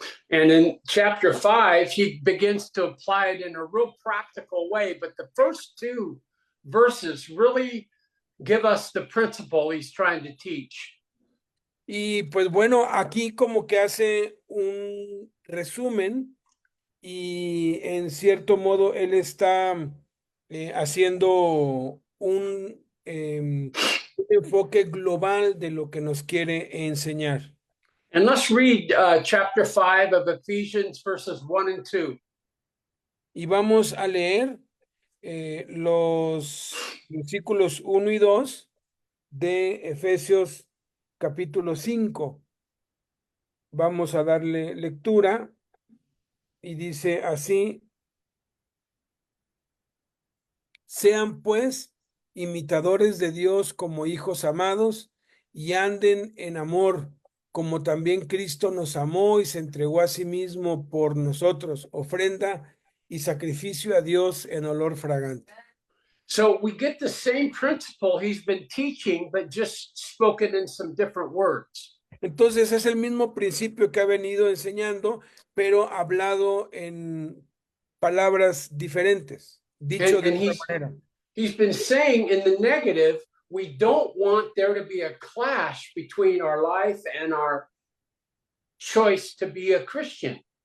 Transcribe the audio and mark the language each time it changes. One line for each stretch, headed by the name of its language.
English: And in chapter 5, he begins to apply it in a real practical way. But the first two verses really give us the principle he's trying to teach.
Spanish: Y pues bueno, aquí como que hace un resumen y en cierto modo él está haciendo un enfoque global de lo que nos quiere enseñar.
English: And let's read chapter 5 of Ephesians, verses 1 and 2.
Spanish: Y vamos a leer los versículos 1 y 2 de Efesios capítulo 5. Vamos a darle lectura y dice así: sean pues imitadores de Dios como hijos amados y anden en amor, como también Cristo nos amó y se entregó a sí mismo por nosotros, ofrenda y sacrificio a Dios en olor fragante.
English: So we get the same principle he's been teaching, but just spoken in some different words.
Spanish: Entonces es el mismo principio que ha venido enseñando, pero hablado en palabras diferentes, dicho
English: And,
Spanish: de
English: and
Spanish: otra manera.
English: he's been saying in the negative, we don't want there to be a clash between our life and our choice to be a Christian.